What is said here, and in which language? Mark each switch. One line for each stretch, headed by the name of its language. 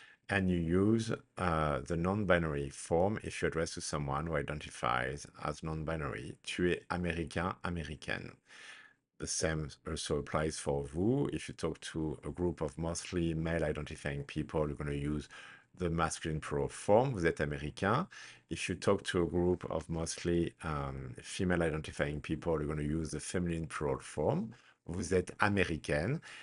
English: And you use the non-binary form if you address to someone who identifies as non-binary.
French: Tu es américain, américaine.
English: The same also applies for vous. If you talk to a group of mostly male-identifying people, you're going to use the masculine plural form,
French: vous êtes américain.
English: If you talk to a group of mostly female-identifying people, you're going to use the feminine plural form,
French: vous êtes américaine.